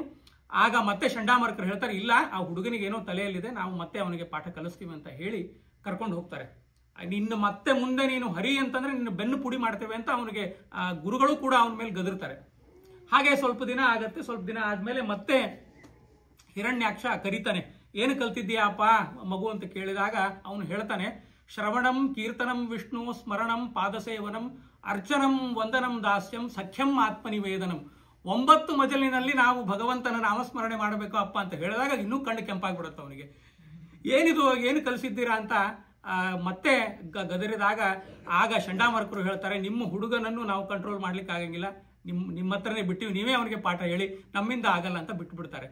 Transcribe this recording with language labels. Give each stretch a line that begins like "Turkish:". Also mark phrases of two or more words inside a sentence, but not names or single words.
Kannada: ಆಗ ಮತ್ತೆ ಷಂಡಾಮರ್ಕರು ಹೇಳ್ತಾರೆ, ಇಲ್ಲ ಆ ಹುಡುಗನಿಗೆ ಏನೋ ತಲೆಯಲ್ಲಿದೆ, ನಾವು ಮತ್ತೆ ಅವನಿಗೆ ಪಾಠ ಕಲಿಸ್ತೀವಿ ಅಂತ ಹೇಳಿ ಕರ್ಕೊಂಡು ಹೋಗ್ತಾರೆ. ನಿನ್ನ ಮತ್ತೆ ಮುಂದೆ ನೀನು ಹರಿ ಅಂತಂದ್ರೆ ನಿನ್ನ ಬೆನ್ನು ಪುಡಿ ಮಾಡ್ತೇವೆ ಅಂತ ಅವನಿಗೆ ಗುರುಗಳು ಕೂಡ ಅವನ ಮೇಲೆ ಗದರ್ತಾರೆ. ಹಾಗೆ ಸ್ವಲ್ಪ ದಿನ ಆಗತ್ತೆ. ಸ್ವಲ್ಪ ದಿನ ಆದ್ಮೇಲೆ ಮತ್ತೆ ಹಿರಣ್ಯಾಕ್ಷ ಕರೀತಾನೆ, ಏನು ಕಲ್ತಿದ್ದೀಯಪ್ಪ ಮಗು ಅಂತ ಕೇಳಿದಾಗ ಅವನು ಹೇಳ್ತಾನೆ,
Sanskrit: ಶ್ರವಣಂ ಕೀರ್ತನಂ ವಿಷ್ಣು ಸ್ಮರಣಂ ಪಾದಸೇವನಂ ಅರ್ಚನಂ ವಂದನಂ ದಾಸ್ಯಂ ಸಖ್ಯಂ ಆತ್ಮನಿವೇದನಂ.
Kannada: 9 ಮಜಲಿನಲ್ಲಿ ನಾವು ಭಗವಂತನ ನಾಮಸ್ಮರಣೆ ಮಾಡಬೇಕು ಅಪ್ಪ ಅಂತ ಹೇಳಿದಾಗ ಇನ್ನೂ ಕಣ್ಣು ಕೆಂಪಾಗ್ಬಿಡುತ್ತೆ ಅವನಿಗೆ. ಏನಿದು, ಏನು ಕಲಿಸಿದ್ದೀರಾ ಅಂತ ಮತ್ತೆ ಗದರಿದಾಗ ಆಗ ಷಂಡಾಮರ್ಕರು ಹೇಳ್ತಾರೆ, ನಿಮ್ಮ ಹುಡುಗನನ್ನು ನಾವು ಕಂಟ್ರೋಲ್ ಮಾಡ್ಲಿಕ್ಕೆ ಆಗಂಗಿಲ್ಲ, ನಿಮ್ಮ ಹತ್ರನೇ ಬಿಟ್ಟಿವಿ, ನೀವೇ ಅವನಿಗೆ ಪಾಠ ಹೇಳಿ, ನಮ್ಮಿಂದ ಆಗಲ್ಲ ಅಂತ ಬಿಟ್ಬಿಡ್ತಾರೆ.